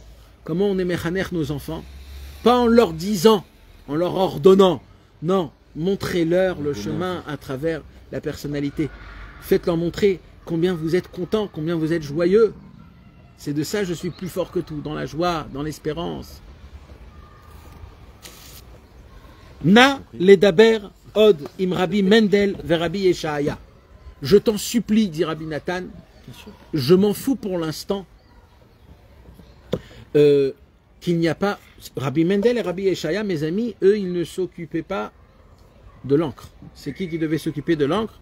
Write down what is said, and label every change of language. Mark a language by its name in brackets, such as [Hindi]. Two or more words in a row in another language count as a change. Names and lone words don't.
[French] Comment on est mechaner nos enfants? Pas en leur disant, en leur ordonnant. Non, montrez-leur le chemin à travers la personnalité. Faites-leur montrer combien vous êtes content, combien vous êtes joyeux. C'est de ça je suis plus fort que tout, dans la joie, dans l'espérance. [Hebrew] נא לדבר עוד עם רבי מנדל ור רבי ישעיה. [French] Je t'en supplie, dit Rabbi Nathan, je m'en fous pour l'instant qu'il n'y a pas... Rabbi Mendel et Rabbi Yeshaya, mes amis, eux, ils ne s'occupaient pas de l'encre. C'est qui devait s'occuper de l'encre?